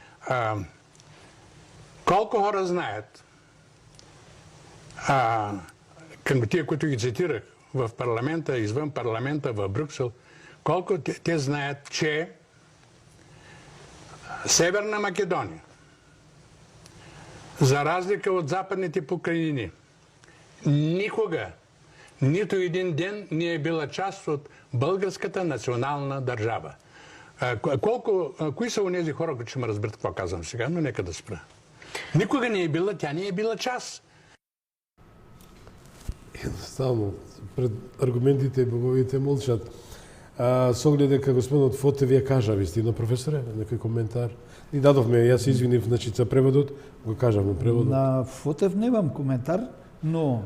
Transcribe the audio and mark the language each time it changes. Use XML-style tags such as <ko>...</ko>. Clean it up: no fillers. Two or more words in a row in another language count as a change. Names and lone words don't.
<bg>Колко хора знаят, към тия, които ги цитирах, в парламента, извън парламента, в Брюксел, колко те знаят, че Северна Македония, за разлика от Западните покрайнини, никога, нито един ден не е била част от българската национална държава. Кои са онези хора, които ще ме разберат какво казвам сега, но нека да спра. Никога не е била, тя не е била част. Едноставно, пред аргументите боговите молчат.</bg> <mk>С оглед дека господинот Фотев ја кажа вистина, професоре, некој коментар. И дадовме, јас се извинив, значи за преводот, го кажав на преводот. На Фотев немам коментар, но</mk>